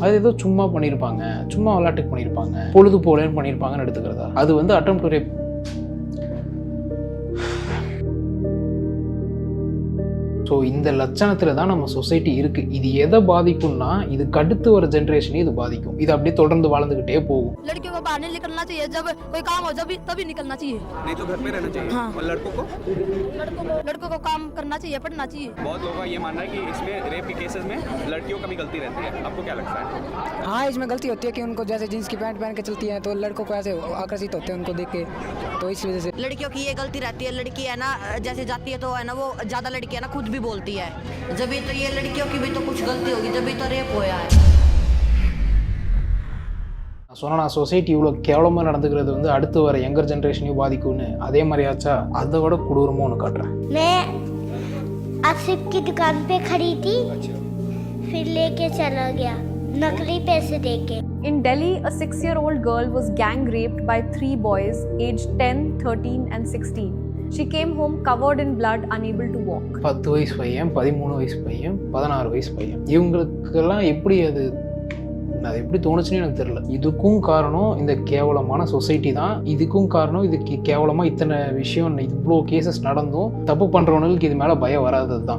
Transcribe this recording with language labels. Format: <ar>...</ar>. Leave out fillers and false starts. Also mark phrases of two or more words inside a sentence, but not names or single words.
<ta>அது ஏதோ சும்மா பண்ணியிருப்பாங்க, சும்மா விளையாட்டுக்கு பண்ணியிருப்பாங்க, பொழுது போலேன்னு பண்ணியிருப்பாங்கன்னு எடுத்துக்கிறதா.</ta> <en>அது வந்து attempt to rape.</en> <ta>ஸோ இந்த லட்சணத்தில் தான் நம்ம சொசைட்டி இருக்குது. இது எதை பாதிக்கும்னா, இதுக்கு அடுத்து வர ஜென்ரேஷனே இது பாதிக்கும். இது அப்படியே தொடர்ந்து வாழ்ந்துகிட்டே போகும்.</ta> <hi>लड़कियों को बाहर नहीं निकलना चाहिए, जब कोई काम हो जब तभी निकलना चाहिए, नहीं तो घर में रहना चाहिए। हाँ। और लड़कों को काम करना चाहिए, पढ़ना चाहिए। बहुत लोगों का ये मानना है कि इसमें रेप के केसेस में लड़कियों का भी गलती रहती है, आपको क्या लगता है? हाँ, इसमें गलती होती है कि उनको जैसे जींस की पैंट पहन के चलती हैं तो लड़कों को ऐसे आकर्षित होते हैं उनको देख के, तो इस वजह से लड़कियों की ये गलती रहती है। लड़की है ना, जैसे जाती है तो है ना, वो ज्यादा लड़की है ना खुद भी बोलती है, जब तो ये लड़कियों की भी तो कुछ गलती होगी, जब तो रेप होया है।</hi> <ta>சொன்னா சொசைட்டி இவ்வளோ கேவலமாக நடந்துக்கிறது வந்து அடுத்து வர</ta> <en>younger generation</en> <ta>பாதிக்கும்னு. அதே மாதிரியாச்சா, அதை விட கொடூரமாக ஒன்று காட்டுறேன்.</ta> <hi>मैं आसिफ की दुकान पे खड़ी थी, फिर लेके चला गया नकली पैसे देके।</hi> <en>In Delhi, a 6-year-old girl was gang raped by 3 boys aged 10, 13 and 16. She came home covered in blood, unable to walk.</en> <ta>10 வயசு பையன், 13 வயசு பையன், 16 வயசு பையன், இவங்களுக்கெல்லாம் எப்படி அது எப்படி தோணுச்சுன்னு எனக்கு தெரியல. இதுக்கும் காரணம் இந்த கேவலமான சொசைட்டி தான். இதுக்கும் காரணம் இதுக்கு கேவலமாக இத்தனை விஷயம், இவ்வளோ கேசஸ் நடந்தும் தப்பு பண்ணுறவங்களுக்கு இது மேலே பயம் வராதது தான்.</ta>